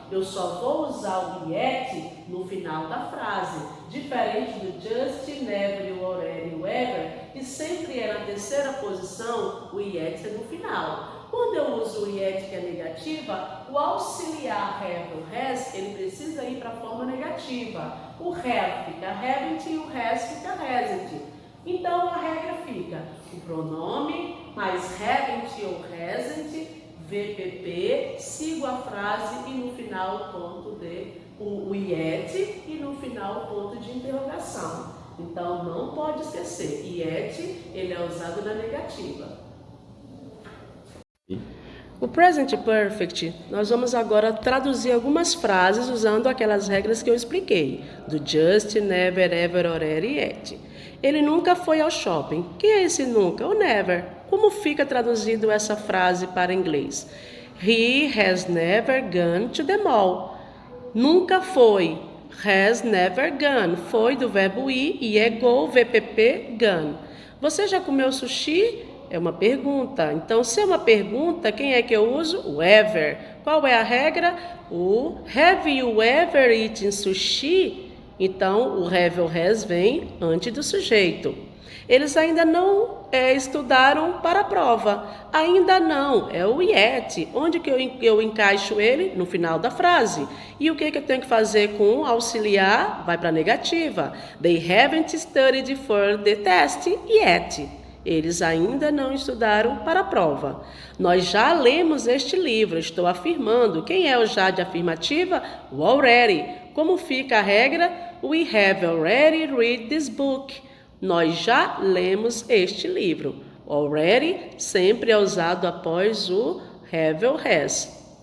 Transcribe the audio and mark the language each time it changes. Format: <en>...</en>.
<pt>Eu só vou usar o yet no final da frase, diferente do just, never, o already, o ever, que sempre é na terceira posição, o yet é no final. Quando eu uso o yet, que é negativa, o auxiliar have ou has, ele precisa ir para a forma negativa. O have fica haven't e o has fica hasn't. Então a regra fica o pronome mais haven't ou hasn't, VPP, sigo a frase e no final o ponto de o yet e no final o ponto de interrogação. Então não pode esquecer, yet ele é usado na negativa. O present perfect, nós vamos agora traduzir algumas frases usando aquelas regras que eu expliquei, do just, never, ever, already, yet. Ele nunca foi ao shopping. Quem é esse nunca? O never. Como fica traduzido essa frase para inglês?</pt> <en>He has never gone to the mall.</en> <pt>Nunca foi.</pt> <en>Has never gone.</en> <pt>Foi do verbo ir e é go, VPP, gone. Você já comeu sushi? É uma pergunta. Então, se é uma pergunta, quem é que eu uso? O ever. Qual é a regra?</pt> <en>O have you ever eaten sushi?</en> <pt>Então, o have ou has vem antes do sujeito. Eles ainda não estudaram para a prova. Ainda não, é o yet. Onde que eu encaixo ele? No final da frase. E o que eu tenho que fazer com o auxiliar? Vai para a negativa.</pt> <en>They haven't studied for the test yet.</en> <pt>Eles ainda não estudaram para a prova. Nós já lemos este livro, estou afirmando. Quem é o já de afirmativa? O already. Como fica a regra?</pt> <en>We have already read this book.</en> <pt>Nós já lemos este livro. Already sempre é usado após o have ou has.</pt>